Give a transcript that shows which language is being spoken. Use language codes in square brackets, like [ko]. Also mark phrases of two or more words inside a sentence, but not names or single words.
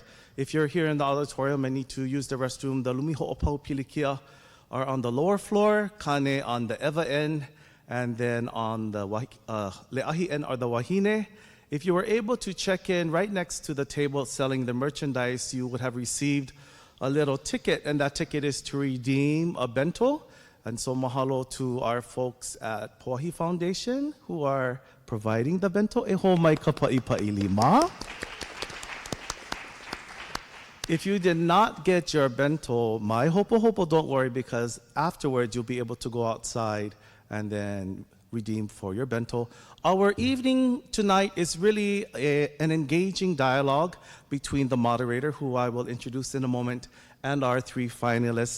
[en] If you're here in the auditorium and need to use the restroom, the [haw] Lumi Ho'opau Pilikia [en] are on the lower floor, Kane on the Eva end, and then on the Le'ahi end are the Wahine. If you were able to check in right next to the table selling the merchandise, you would have received a little ticket, and that ticket is to redeem a bento. And so mahalo to our folks at Poahi Foundation who are providing the bento. [haw] E ho mai ka pa'i ma. [en] If you did not get your bento, [haw] my hopo, [en] don't worry, because afterwards you'll be able to go outside and then redeem for your bento. Our evening tonight is really an engaging dialogue between the moderator, who I will introduce in a moment, and our three finalists.